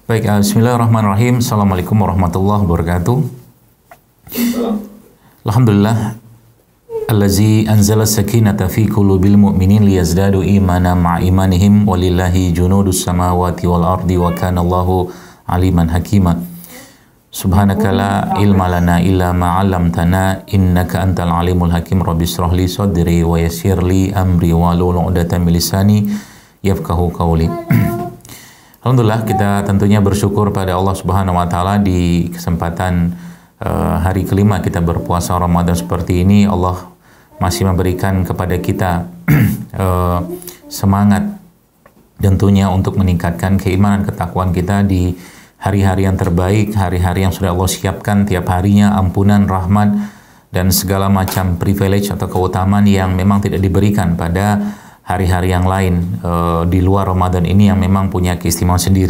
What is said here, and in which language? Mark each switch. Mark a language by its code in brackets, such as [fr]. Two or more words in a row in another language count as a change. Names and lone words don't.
[ar] Baik, بسم الله الرحمن الرحيم. السلام عليكم ورحمة الله وبركاته. Alhamdulillah, الذي أنزل السكينة في قلوب المؤمنين ليزدادوا إيمانا مع إيمانهم ولله جنود السماوات والأرض وكان الله عليما حكيما. سبحانك لا علم لنا إلا ما علمتنا إنك أنت العليم الحكيم. رب اشرح لي صدري ويسر لي أمري واحلل عقدة من لساني يفقهوا قولي. Alhamdulillah, [id] kita tentunya bersyukur pada [ar] الله سبحانه وتعالى [id] di kesempatan hari kelima kita berpuasa Ramadan seperti ini. Allah masih memberikan kepada kita semangat tentunya untuk meningkatkan keimanan ketakwaan kita di hari-hari yang terbaik, hari-hari yang sudah Allah siapkan tiap harinya, ampunan, rahmat, dan segala macam privilege atau keutamaan yang memang tidak diberikan pada hari-hari yang lain di luar Ramadan ini yang memang punya keistimewaan sendiri.